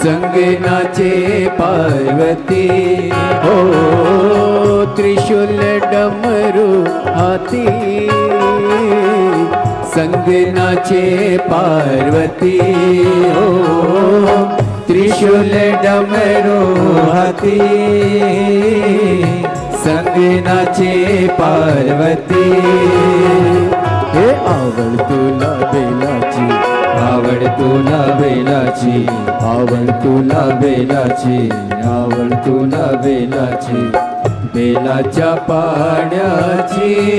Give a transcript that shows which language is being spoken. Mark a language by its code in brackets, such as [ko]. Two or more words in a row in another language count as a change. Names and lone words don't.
[hi] संग नाचे पार्वती हो त्रिशूल डमरू हाथी संग नाचे पार्वती हो त्रिशूल डमरू हाथी संग नाचे पार्वती [mr] हे आवड तुला बेलाची आवड तुला बेलाची आवड तुला बेलाची आवड तुला बेलाची बेलाच्या पाण्याची